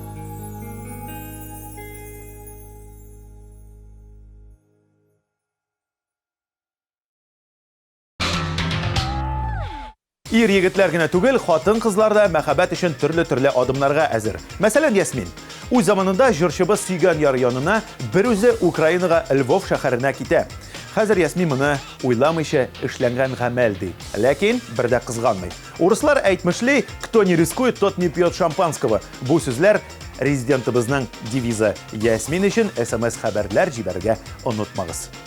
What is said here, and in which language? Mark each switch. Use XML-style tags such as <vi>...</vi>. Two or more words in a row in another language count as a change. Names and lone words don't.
<tt>Ир егетләр генә түгел, хатын-кызлар да мәхәббәт өчен төрле адымнарга әзер. Мәсәлән, Ясмин. Үз заманында җырчыбыз сөйгән яр янына бер үзе Украинага Львов шәһәренә китә. Хәзер Ясмин моны уйламыйча эшләнгән гамәл ди. Ләкин бер дә кызганмый. Урыслар әйтмешли,</tt> <ru>кто не рискует, тот не пьет шампанского.</ru> <tt>Бу сүзләр резидентыбызның девизы. Ясмин өчен SMS хәбәрләр җибәргә онытмагыз.</tt>